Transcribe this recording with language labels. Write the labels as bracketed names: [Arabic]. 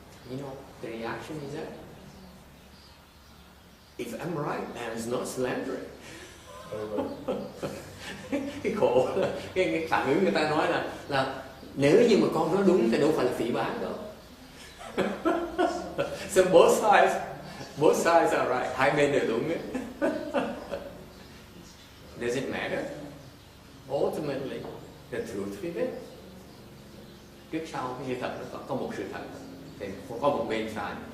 [English] You know, the reaction is that if I'm right, then it's not slandering. [Vietnamese] Cái khổ là cái phản ứng người ta nói là nếu như mà con nói đúng thì đâu phải là phỉ báng đâu. [English] So both sides are right. [Vietnamese] Hai bên đều đúng ấy. [English] Does it matter? Ultimately, the truth prevails. [Vietnamese] Trước sau cái sự thật nó có một sự thật, thì có một bên sai.